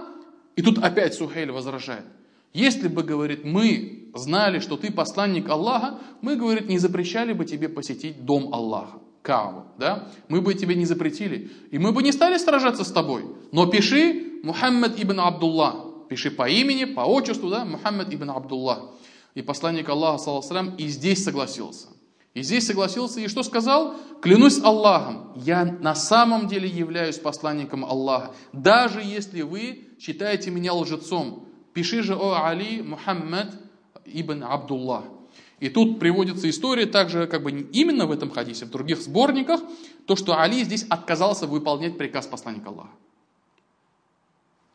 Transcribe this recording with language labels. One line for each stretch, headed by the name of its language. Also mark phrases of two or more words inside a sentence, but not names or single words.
Russian: И тут опять Сухейль возражает: если бы, говорит, мы знали, что ты посланник Аллаха, мы, говорит, не запрещали бы тебе посетить дом Аллаха, Каабу, да? Мы бы тебе не запретили, и мы бы не стали сражаться с тобой. Но пиши Мухаммад ибн Абдуллах, пиши по имени, по отчеству, да, Мухаммад ибн Абдуллах. И посланник Аллаха,
Arabic: صلى الله عليه وسلم,
Russian: и здесь согласился. И здесь согласился, и что сказал? Клянусь Аллахом, я на самом деле являюсь посланником Аллаха, даже если вы считаете меня лжецом. Пиши же, о Али, Мухаммад ибн Абдуллах. И тут приводится история также, как бы именно в этом хадисе, в других сборниках, то, что Али здесь отказался выполнять приказ посланника Аллаха.